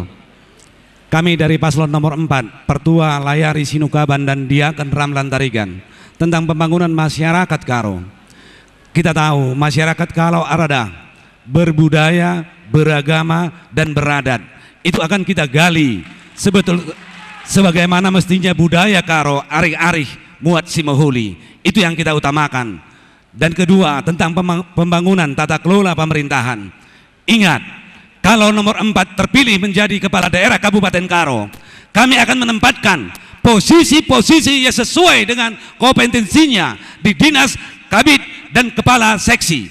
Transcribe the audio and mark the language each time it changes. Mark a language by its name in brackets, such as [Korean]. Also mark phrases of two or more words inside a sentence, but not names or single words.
[Indonesian] Kami dari paslon nomor 4, Pertua Layari Sinukaban dan Diaken Ramlan Tarigan, tentang pembangunan masyarakat Karo. Kita tahu masyarakat Karo arada berbudaya, beragama, dan beradat. Itu akan kita gali sebagaimana mestinya budaya Karo [Batak Karo] arih-arih muat simohuli. [Indonesian] Itu yang kita utamakan. Dan kedua, tentang pembangunan tata kelola pemerintahan. Ingat, kalau nomor 4 terpilih menjadi kepala daerah Kabupaten Karo, kami akan menempatkan posisi-posisi yang sesuai dengan kompetensinya di dinas, kabid, dan kepala seksi.